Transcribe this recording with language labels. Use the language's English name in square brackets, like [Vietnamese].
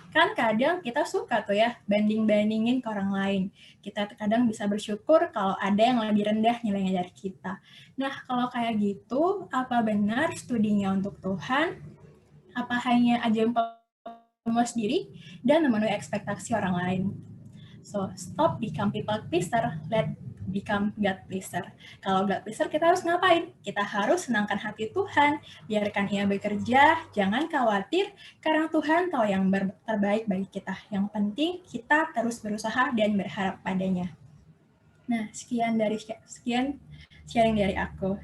[Indonesian] Kan kadang kita suka tuh ya, banding-bandingin ke orang lain. Kita kadang bisa bersyukur kalau ada yang lebih rendah nilainya dari kita. Nah, kalau kayak gitu, apa benar studinya untuk Tuhan? Apa hanya ajang memuas diri dan memenuhi ekspektasi orang lain? [English] So, stop become people pleaser, let become God pleaser. [Indonesian] Kalau God pleaser, kita harus ngapain? Kita harus senangkan hati Tuhan, biarkan Ia bekerja, jangan khawatir, karena Tuhan tahu yang terbaik bagi kita. Yang penting, kita terus berusaha dan berharap padanya. Nah, sekian sharing dari aku.